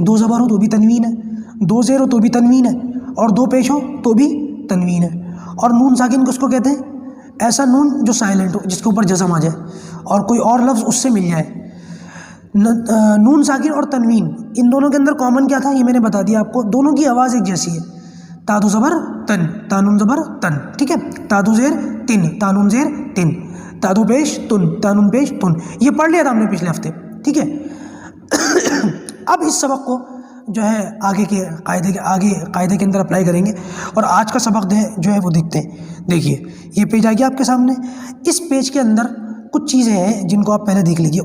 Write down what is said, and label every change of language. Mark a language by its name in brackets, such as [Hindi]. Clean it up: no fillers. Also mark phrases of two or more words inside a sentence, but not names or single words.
[Urdu] 2 زبر ہو تو بھی تنوین ہے، 2 زیر ہو تو بھی تنوین ہے، اور 2 پیش ہو تو بھی تنوین ہے۔ اور نون ساکن کس کو کہتے ہیں؟ ایسا نون جو سائلنٹ ہو، جس کے اوپر جزم آ جائے اور کوئی اور لفظ اس سے مل جائے۔ نون ساکن اور تنوین، ان دونوں کے اندر کامن کیا تھا یہ میں نے بتا دیا آپ کو، دونوں کی آواز ایک جیسی ہے۔ تا دو زبر تن، تا نون زبر تن، ٹھیک ہے؟ تا دو زیر تن، تا نون زیر تن، تا دو پیش تن، تا نون پیش تن۔ یہ پڑھ لیا تھا ہم نے پچھلے ہفتے، ٹھیک ہے؟ اب اس سبق کو جو ہے آگے قاعدے کے اندر اپلائی کریں گے، اور آج کا سبق جو ہے وہ دیکھتے ہیں۔ دیکھیے یہ پیج آ گیا آپ کے سامنے۔ اس پیج کے اندر کچھ چیزیں ہیں جن کو آپ پہلے دیکھ لیجیے۔